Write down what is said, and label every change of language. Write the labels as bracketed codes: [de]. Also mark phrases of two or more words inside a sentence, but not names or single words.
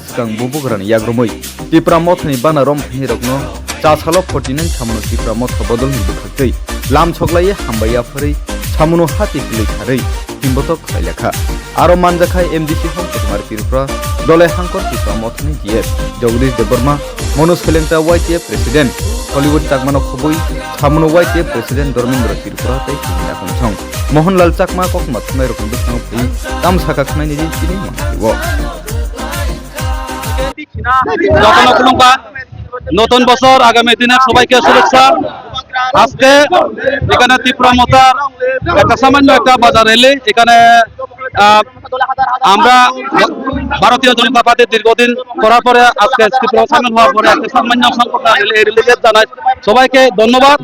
[brx] सिगां बुबुग्रानि याग्रमै त्रिपुरा मथनि बाना रमफानि रगनो चासालो 49 सामुनु त्रिपुरा मथ बदलनि बुखाखै लाम छगलायै हामबायाफोरै सामुनु हाति खुलैखारै तिम्बतक खायलेखा आरो मानजाखाय एमडीसी हम कुमार त्रिपुरा दले हांकर त्रिपुरा मथनि जीएफ जगदीश देबबर्मा मनोज हेलेंटा वाईटीएफ प्रेसिडेन्ट हलिउड चाकमानो खबुई सामुनु वाईटीएफ प्रेसिडेन्ट धर्मेन्द्र त्रिपुरा तै किना खंसं मोहनलाल चाकमा ककमा थुनाय रकम दुखानो फै ताम साका खनायनि दिनि मानथिव [bn] যতন কুলুঙ্কা নতুন বছর আগামী দিনে সবাইকে শুভেচ্ছা। আজকে এখানে ত্রিপুরা মথার একটা সামান্য একটা বাজার এলে এখানে আমরা ভারতীয় জনতা পার্টি দীর্ঘদিন করার পরে আজকে ত্রিপুরা সামিল হওয়ার পরে একটা সামান্য সংখ্যক জানাই সবাইকে ধন্যবাদ।